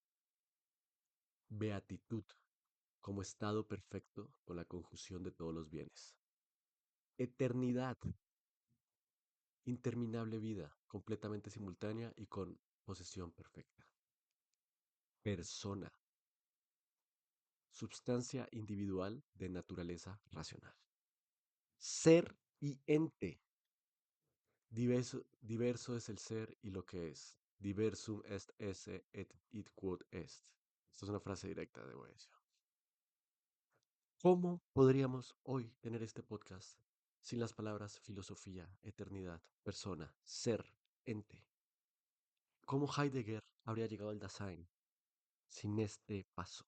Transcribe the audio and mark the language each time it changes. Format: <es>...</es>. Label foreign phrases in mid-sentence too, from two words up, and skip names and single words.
<es>beatitud como estado perfecto con la conjunción de todos los bienes, eternidad, interminable vida, completamente simultánea y con posesión perfecta, persona, substancia individual de naturaleza racional, ser y ente. Diverso es el ser y lo que es.</es> <la>Diversum est esse et id quod est.</la> <es>Esta es una frase directa de Boecio. ¿Cómo podríamos hoy tener este podcast sin las palabras filosofía, eternidad, persona, ser, ente? ¿Cómo Heidegger habría llegado al Dasein sin este paso?</es>